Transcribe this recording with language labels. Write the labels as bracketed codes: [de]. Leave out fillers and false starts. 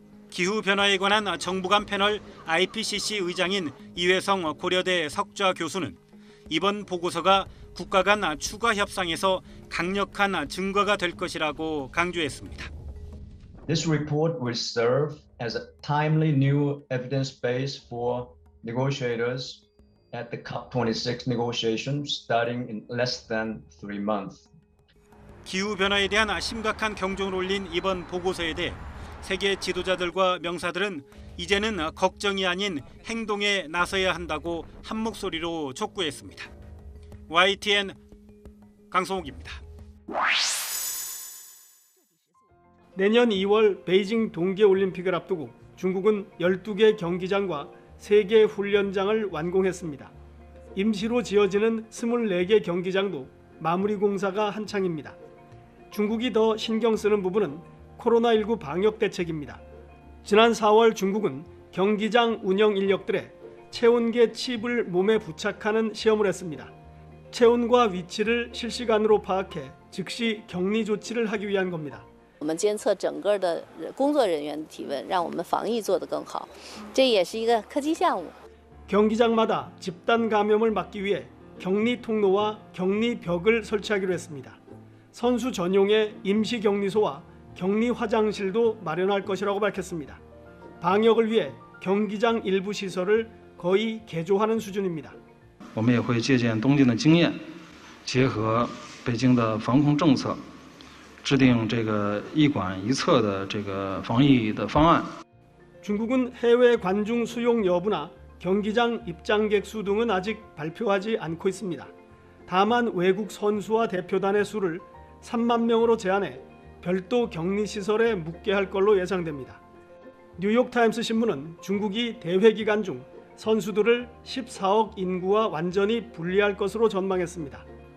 [ko] 기후변화에 관한 정부 간 패널 IPCC 의장인 이회성 고려대 석좌 교수는 이번 보고서가 국가 간 추가 협상에서 강력한 증거가 될 것이라고 강조했습니다. [en] This report will serve as a timely new evidence base for negotiators at the COP26 negotiations starting in less than 3 months. [ko] 기후변화에 대한 심각한 경종을 울린 이번 보고서에 대해 세계 지도자들과 명사들은 이제는 걱정이 아닌 행동에 나서야 한다고 한 목소리로 촉구했습니다. YTN 강성욱입니다. 내년 2월 베이징 동계올림픽을 앞두고 중국은 12개 경기장과 3개 훈련장을 완공했습니다. 임시로 지어지는 24개 경기장도 마무리 공사가 한창입니다. 중국이 더 신경 쓰는 부분은 코로나19 방역 대책입니다. 지난 4월 중국은 경기장 운영 인력들의 체온계 칩을 몸에 부착하는 시험을 했습니다. 체온과 위치를 실시간으로 파악해 즉시 격리 조치를 하기 위한 겁니다. [zh] 我们监测整个的工作人员的体温，让我们防疫做得更好。这也是一个科技项目。 [ko] 경기장마다 집단 감염을 막기 위해 격리 통로와 격리 벽을 설치하기로 했습니다. 선수 전용의 임시 격리소와 격리 화장실도 마련할 것이라고 밝혔습니다. 방역을 위해 경기장 일부 시설을 거의 개조하는 수준입니다. [zh] 我们也会借鉴东京的经验，结合北京的防控政策，制定这个一馆一策的这个防疫的方案。 [ko] 중국은 해외 관중 수용 여부나 경기장 입장객 수 등은 아직 발표하지 않고 있습니다. 다만 외국 선수와 대표단의 수를 3만 명으로 제한해 별도 격리 시설에 묵게 할 걸로 예상됩니다. 뉴욕타임스 신문은 중국이 대회 기간 중 선수들을 14억 인구와 완전히 분리할 것으로 전망했습니다.